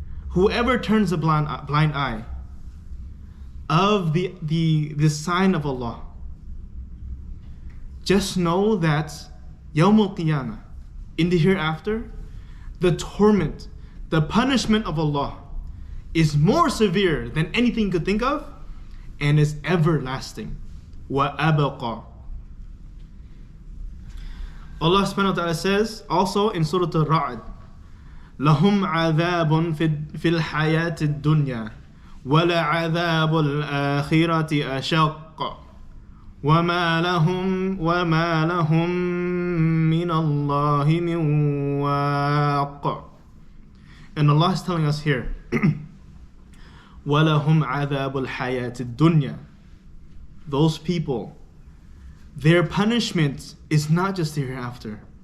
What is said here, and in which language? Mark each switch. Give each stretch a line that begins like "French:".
English: Whoever turns a blind eye of the sign of Allah, just know that Yawm al-Qiyamah, in the hereafter, the torment, the punishment of Allah is more severe than anything you could think of and is everlasting.
Arabic: وَأَبَقَى.
English: Allah subhanahu wa ta'ala says also in Surah Al-Ra'd,
Arabic: لَهُمْ عَذَابٌ فِي الْحَيَاةِ الدُّنْيَا وَلَعَذَابُ الْآخِرَةِ أَشَقَّ وَمَا لَهُم مِّنَ اللَّهِ مِن وَاقٍ.
English: And Allah is telling us here,
Arabic: وَلَهُمْ عَذَابُ الْحَيَاةِ الدُّنْيا.
English: Those people, their punishment is not just the hereafter.